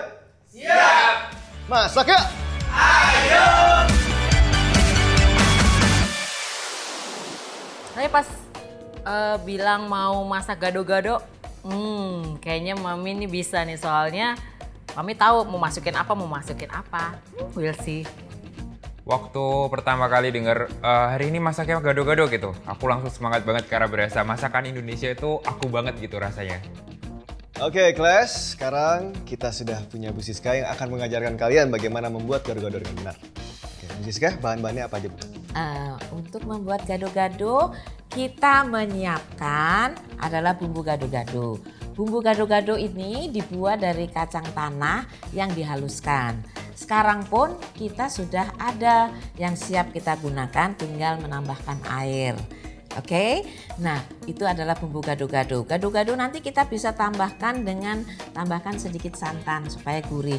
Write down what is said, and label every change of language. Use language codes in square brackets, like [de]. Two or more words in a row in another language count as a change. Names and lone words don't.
[id] Siap! Masak ya? Ayo! Saya pas bilang mau masak gado-gado, kayaknya Mami ini bisa nih soalnya Mami tahu mau masukin apa. [en] We'll see. [id] Waktu pertama kali denger hari ini masaknya gado-gado gitu, aku langsung semangat banget karena berasa masakan Indonesia itu aku banget gitu rasanya. Oke, kelas. Sekarang kita sudah punya Bu Siska yang akan mengajarkan kalian bagaimana membuat gado-gado dengan benar. Oke, Bu Siska, bahan-bahannya apa aja, Bu? Untuk membuat gado-gado, kita menyiapkan adalah bumbu gado-gado. Bumbu gado-gado ini dibuat dari kacang tanah yang dihaluskan. Sekarang pun kita sudah ada yang siap kita gunakan, tinggal menambahkan air. Oke, nah itu adalah bumbu gado-gado. Gado-gado nanti kita bisa tambahkan sedikit santan supaya gurih.